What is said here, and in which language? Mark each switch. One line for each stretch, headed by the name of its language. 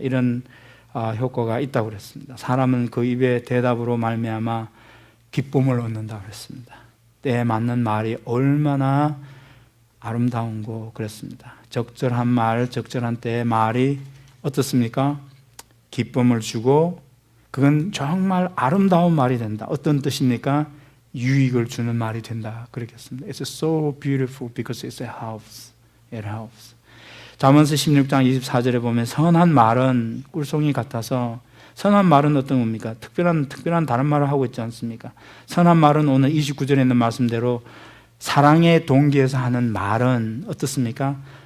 Korean: 이런 효과가 있다고 그랬습니다. 사람은 그 입의 대답으로 말미암아 기쁨을 얻는다고 그랬습니다. 때에 맞는 말이 얼마나 아름다운고 그랬습니다. 적절한 말, 적절한 때의 말이 어떻습니까? 기쁨을 주고 그건 정말 아름다운 말이 된다. 어떤 뜻입니까? 유익을 주는 말이 된다. 그렇겠습니다.
English: It's so beautiful because it helps. It helps.
Korean: 잠언서 16장 24절에 보면 선한 말은 꿀송이 같아서, 선한 말은 어떤 겁니까? 특별한 다른 말을 하고 있지 않습니까? 선한 말은 오늘 29절에 있는 말씀대로 사랑의 동기에서 하는 말은 어떻습니까?